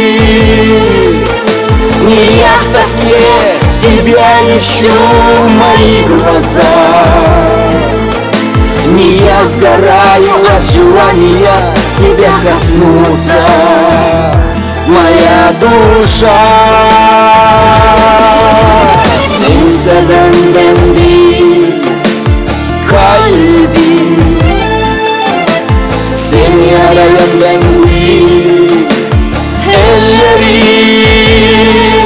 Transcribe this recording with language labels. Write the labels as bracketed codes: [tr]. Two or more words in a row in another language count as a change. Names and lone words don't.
[ru] Не я в тоске тебя ищу, мои глаза. Не я сгораю от желания тебя коснуться, моя душа. [tr] Seni seven ben değil, kalbim. Seni arayan ben değil, ellerim.